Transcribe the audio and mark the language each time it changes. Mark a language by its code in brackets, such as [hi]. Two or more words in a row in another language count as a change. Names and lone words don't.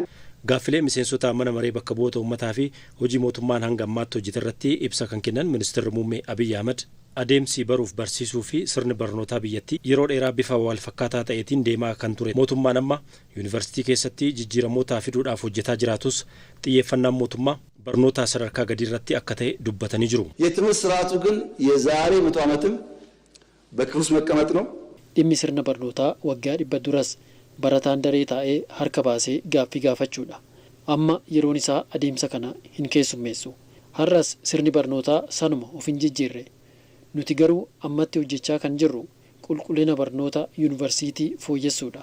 [om] Gaaffilee miseensota mana maree bakka bu'oota uummataa fi hojii mootummaan hanga ammaatti hojjete irratti ibsa kan kennan ministeerri muummee Abiyyi Ahmed adeemsi baruuf barsiisuu fi sirni barnootaa biyyattii yeroo dheeraa bifa wal fakkaataa ta'eetiin deemaa kan ture. Mootummaan amma yuunivarsiitii keessatti jijjiiramoota fiduudhaaf hojjetaa jiraatus xiyyeeffannaan mootummaa barnoota sadarkaa gadii irratti akka ta'e dubbatanii jiru. [am] የትምህርት ስርዓቱ ግን የዛሬ 100 ዓመትም በክፍል ውስጥ መቀመጥ ነው። [om] dhimmi sirna barnootaa waggaa 100 duras barataan daree taa'ee harka baasee gaaffii gaafachuudha. Amma yeroon isaa adeemsa kana hin keessummeessu. Har'as sirni barnootaa sanuma of hin jijjiirre. Nuti garuu ammatti hojjechaa kan jirru qulqullina barnoota yuunivarsiitii fooyyessuudha.